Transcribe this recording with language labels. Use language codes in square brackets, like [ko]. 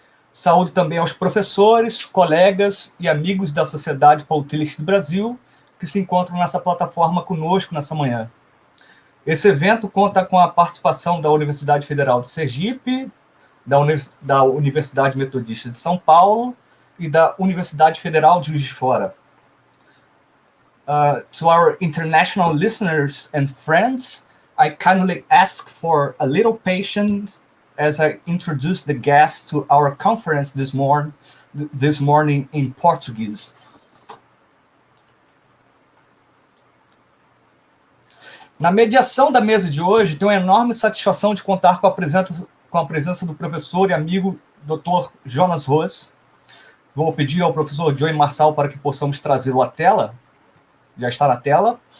[pt] Saúdo também aos professores, colegas e amigos da Sociedade Paul Tillich do Brasil, que se encontram nessa plataforma conosco nessa manhã. Esse evento conta com a participação da Universidade Federal de Sergipe, da Universidade Metodista de São Paulo e da Universidade Federal de Juiz de Fora. [en] To our international listeners and friends, I kindly ask for a little patience as I introduce the guests to our conference this morning in Portuguese. [pt] Na mediação da mesa de hoje, tenho uma enorme satisfação de contar com a presença do professor e amigo Dr. Jonas Roos. Vou pedir ao professor Joey Marçal para que possamos trazê-lo à tela. Já está na tela.